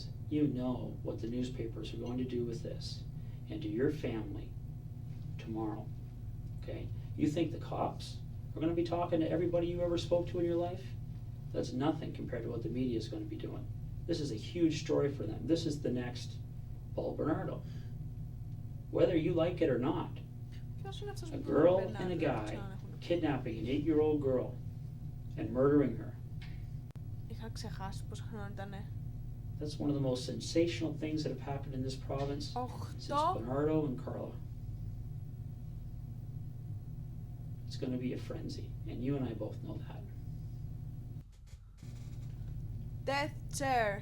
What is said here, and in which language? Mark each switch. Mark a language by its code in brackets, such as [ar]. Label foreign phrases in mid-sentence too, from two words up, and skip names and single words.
[en] You know what the newspapers are going to do with this and to your family tomorrow, okay? You think the cops are gonna be talking to everybody you ever spoke to in your life? That's nothing compared to what the media is gonna be doing. This is a huge story for them. This is the next Paul Bernardo. Whether you like it or not, [el] Ποιος είναι αυτός [en] a [el] που [en] girl [el] μπορεί να [en] and a [el] το [en] guy [el] ξαναέχουν? [en] kidnapping an 8-year-old girl and murdering her. [el] Είχα ξεχάσει πόσο χρόνο ήτανε. [en] That's one of the most sensational things that have happened in this province since 8. Bernardo and Carla. It's going to be a frenzy, and you and I both know that. Death chair.